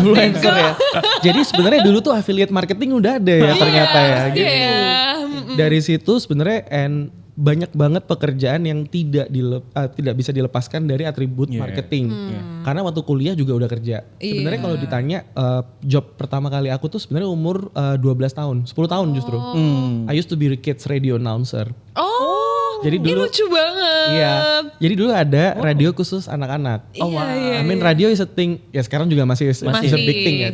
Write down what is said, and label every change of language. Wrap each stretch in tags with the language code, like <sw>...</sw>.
<id>Influencer ya. Jadi sebenarnya dulu tuh affiliate marketing udah ada ya ternyata ya. Gitu. Dari situ sebenarnya banyak banget pekerjaan yang tidak bisa dilepaskan dari atribut marketing. Karena waktu kuliah juga udah kerja. Sebenarnya kalau ditanya job pertama kali aku tuh sebenarnya umur 12 tahun, 10 tahun justru.</id> <en>I used to be a kids radio announcer.</en> <id>Jadi dulu lucu banget. Iya. Jadi dulu ada radio khusus anak-anak.</id> <en>I mean radio is a thing.</en> <id>Ya sekarang juga masih</id> <en>a big thing</en> <id>ya.</id>